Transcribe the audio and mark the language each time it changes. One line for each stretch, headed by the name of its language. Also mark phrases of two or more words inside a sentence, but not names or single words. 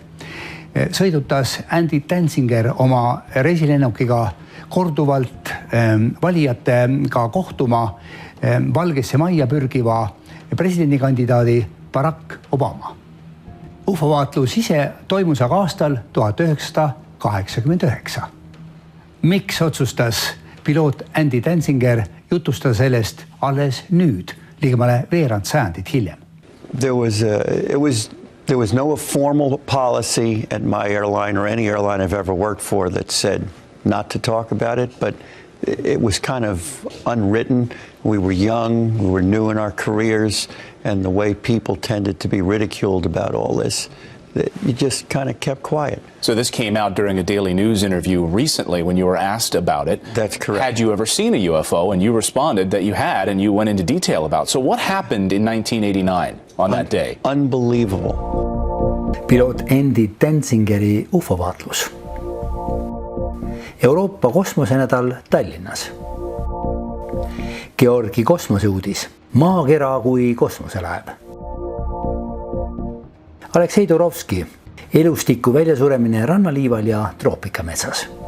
Estonian: Sõidutas Andy Tenzinger oma reisilennukiga korduvalt valijatega kohtuma Valgesse Majja pürgiva presidendikandidaadi Barack Obama. UFO-vaatlus ise toimus aga aastal 1989. Miks otsustas piloot Andy Tenzinger jutustada sellest alles nüüd, ligemale veerand sajandit hiljem?
English: There was no formal policy at my airline or any airline I've ever worked for that said not to talk about it, but it was kind of unwritten. We were young, we were new in our careers, and the way people tended to be ridiculed about all this, you just kind of kept quiet. So this came out during a Daily News interview recently when you were asked about it. That's correct. Had you ever seen a UFO? And you responded that you had, and you went into detail about. So what happened in 1989 on that day? Unbelievable.
Estonian: Piloot Andy Tenzingeri UFO-vaatlus. Euroopa kosmosenädal Tallinnas. Georgi kosmoseuudis, maakera kui kosmoselaev. Aleksei Turovski, elustiku väljasuremine rannaliival ja troopikametsas.